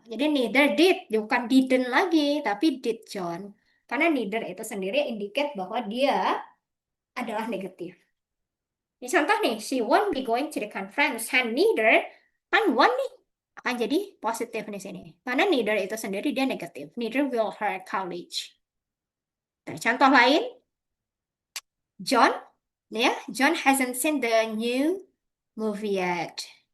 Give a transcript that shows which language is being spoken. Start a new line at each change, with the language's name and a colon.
Indonesian: Jadi
English: neither did,
Indonesian: bukan didn't lagi, tapi
English: did John.
Indonesian: Karena neither itu sendiri indicate bahwa dia adalah negatif. Ini contoh nih,
English: she won't be going to the conference.
Indonesian: And neither, kan won't nih, akan jadi positif di sini. Karena neither itu sendiri dia negatif.
English: Neither will her college. Nah, contoh lain, John, ya, John hasn't seen the new movie yet.